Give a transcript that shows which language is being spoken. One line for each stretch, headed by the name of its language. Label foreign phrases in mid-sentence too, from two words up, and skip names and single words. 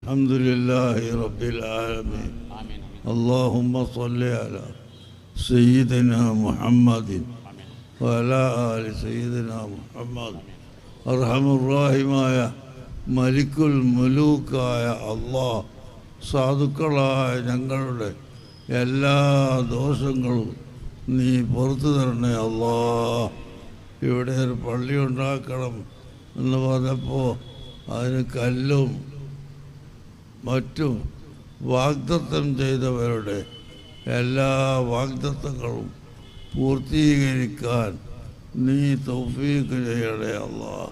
Arabic: الحمد لله رب العالمين. اللهم صل على سيدنا محمد وعلى آل سيدنا محمد. أرحم الراحماയ مالك الملوك
Malayalam: അല്ലാഹ് സാധുക്കളായ ഞങ്ങളുടെ എല്ലാ ദോഷങ്ങളും നീ പുറത്തു തരണേ അല്ലാഹ്. ഇവിടെ ഒരു പള്ളി ഉണ്ടാക്കണം എന്ന് പറഞ്ഞപ്പോൾ അതിന് കല്ലും മറ്റും വാഗ്ദത്തം ചെയ്തവരുടെ എല്ലാ വാഗ്ദത്തങ്ങളും പൂർത്തീകരിക്കാൻ നീ തൗഫീഖ് ചെയ്യണേ അല്ലാഹ്.